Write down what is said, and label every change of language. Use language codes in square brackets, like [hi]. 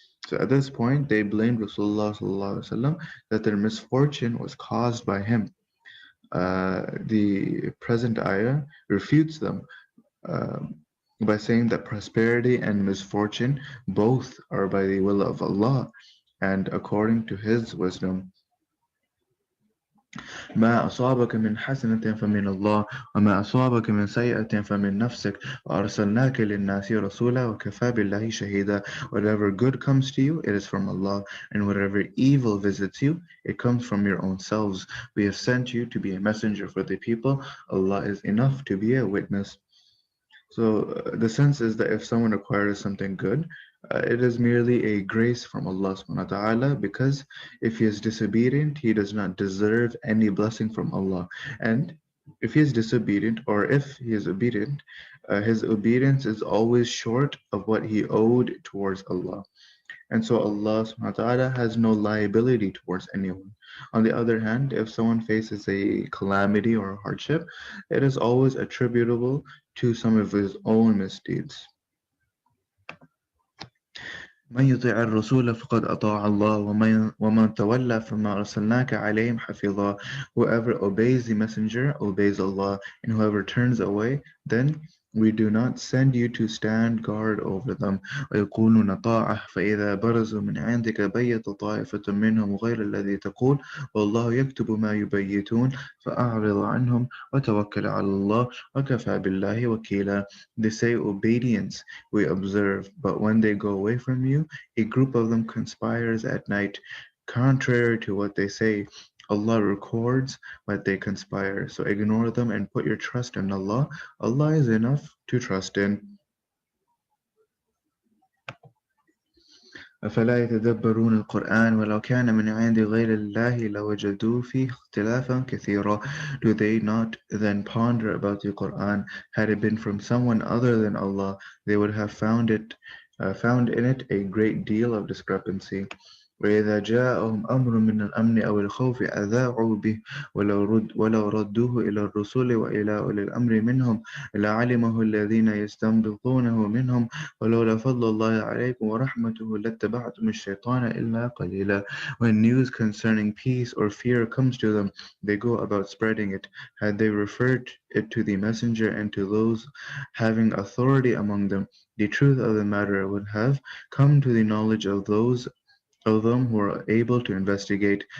[en] So at this point, they blamed Rasulullah that their misfortune was caused by him. The present ayah refutes them by saying that prosperity and misfortune both are by the will of Allah and according to His wisdom. [ar] ما أصابك من حسنة فمن الله وما أصابك من سيئة فمن نفسك وأرسلناك للناس رسولا وكفى بالله شهيدا. [en] Whatever good comes to you, it is from Allah, and whatever evil visits you, it comes from your own selves. We have sent you to be a messenger for the people. Allah is enough to be a witness. So the sense is that if someone acquires something good, it is merely a grace from Allah subhanahu wa ta'ala, because if he is disobedient, he does not deserve any blessing from Allah. And if he is disobedient, or if he is obedient, his obedience is always short of what he owed towards Allah. And so Allah subhanahu wa ta'ala has no liability towards anyone. On the other hand, if someone faces a calamity or a hardship, it is always attributable to some of his own misdeeds. [ar] من يطيع الرسول فقد أطاع الله ومن تولى فما أرسلناك عليهم حفيظا. [en] Whoever obeys the messenger obeys Allah, and whoever turns away, then we do not send you to stand guard over them. [ar] ويقولون طاعة فإذا برزوا من عندك بيت طائفة منهم غير الذي تقول والله يكتب ما يبيتون فأعرض عنهم وتوكل على الله وكفى بالله وكيلا. [en] They say obedience we observe, but when they go away from you, a group of them conspires at night, contrary to what they say. Allah records what they conspire, so ignore them and put your trust in Allah. Allah is enough to trust in. [ar] أفلا يتدبرون القرآن ولو كان من عند غير الله لوجدوا فيه اختلافا كثيرا. [en] Do they not then ponder about the Quran? Had it been from someone other than Allah, they would have found in it a great deal of discrepancy. [ar] وإذا جاءهم أمر من الأمن أو الخوف أذاعوا به ولو ردوه إلى الرسول وإلى أولي الأمر منهم لعلمه الذين يستنبطونه منهم ولولا فضل الله عليكم ورحمته لاتبعتم الشيطان إلا قليلا. [en] When news concerning peace or fear comes to them, they go about spreading it. Had they referred it to the messenger and to those having authority among them, the truth of the matter would have come to the knowledge of them who are able to investigate.